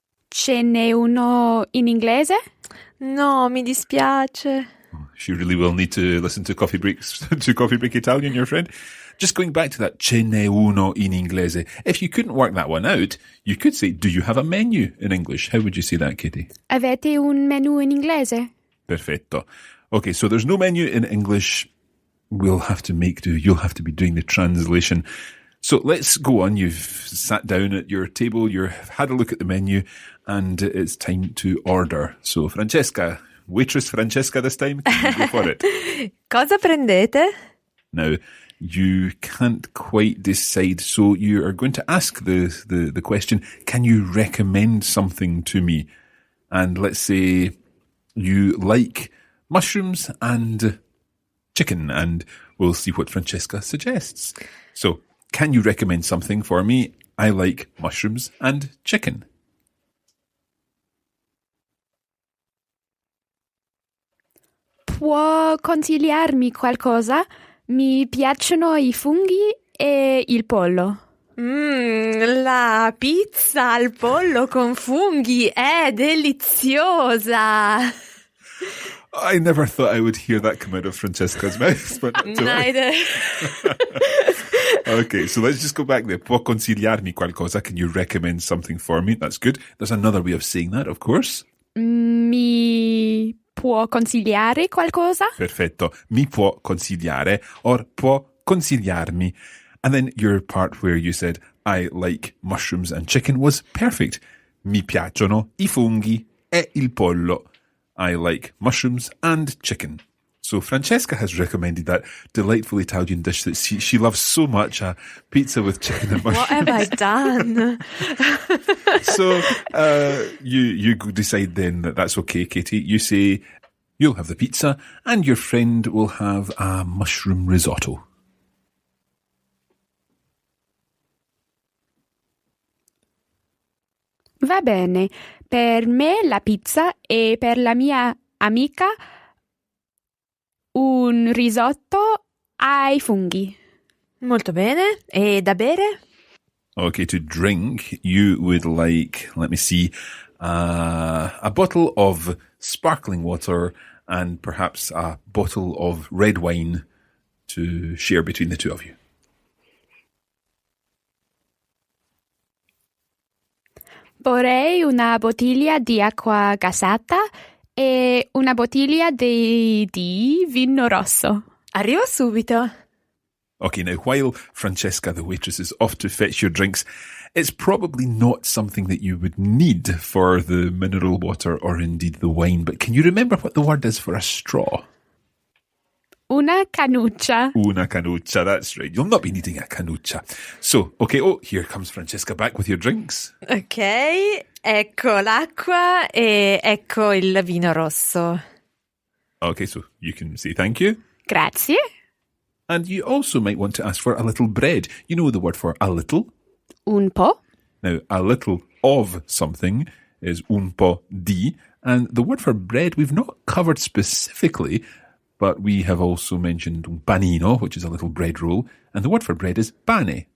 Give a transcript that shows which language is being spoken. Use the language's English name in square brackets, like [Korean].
[Italian] Ce n'è uno in inglese? No, mi dispiace. [English] She really will need to listen to Coffee Break Italian, your friend. Just going back to that, [Italian] ce n'è uno in inglese. [English] If you couldn't work that one out, you could say, do you have a menu in English? How would you say that, Katie? [Italian] Avete un menù in inglese? Perfetto. [English] Okay, so there's no menu in English. We'll have to make do. You'll have to be doing the translation. So let's go on. You've sat down at your table, you've had a look at the menu, and it's time to order. So Francesca, waitress Francesca this time, can you go for it? [Italian] Cosa prendete? [English] Now, you can't quite decide, so you are going to ask the question, can you recommend something to me? And let's say you like mushrooms and chicken, and we'll see what Francesca suggests. So, can you recommend something for me? I like mushrooms and chicken. [Italian] Può consigliarmi qualcosa? Mi piacciono I funghi e il pollo. La pizza al pollo con funghi è deliziosa. [English] I never thought I would hear that come out of Francesca's mouth. But Neither. Okay, so let's just go back there. [Italian] Può consigliarmi qualcosa? [English] Can you recommend something for me? That's good. There's another way of saying that, of course. [Italian] Mi può consigliare qualcosa? Perfetto. Mi può consigliare or può consigliarmi. [English] And then your part where you said, I like mushrooms and chicken was perfect. [Italian] Mi piacciono I funghi e il pollo. [English] I like mushrooms and chicken. So Francesca has recommended that delightful Italian dish that she loves so much, a pizza with chicken and mushrooms. What have I done? So you decide then that that's okay, Katie. You say you'll have the pizza and your friend will have a mushroom risotto. [Italian] Va bene. Per me la pizza e per la mia amica un risotto ai funghi. Molto bene. E da bere? [English] Okay, to drink, you would like, let me see, a bottle of sparkling water and perhaps a bottle of red wine to share between the two of you. [Italian] Vorrei una bottiglia di acqua gassata e una bottiglia di vino rosso. Arrivo subito. [English] Okay, now while Francesca, the waitress, is off to fetch your drinks, it's probably not something that you would need for the mineral water or indeed the wine, but can you remember what the word is for a straw? [Italian] Una canuccia. Una canuccia, [English] that's right. You'll not be needing a canuccia. So, okay, here comes Francesca back with your drinks. [Italian] Ok, ecco l'acqua e ecco il vino rosso. [English] Okay, so you can say thank you. [Italian] Grazie. [English] And you also might want to ask for a little bread. You know the word for a little? [Italian] Un po'. [English] Now, a little of something is [Italian] un po' di, [English] and the word for bread we've not covered specifically, but we have also mentioned [Italian] un panino, [English] which is a little bread roll, and the word for bread is pane.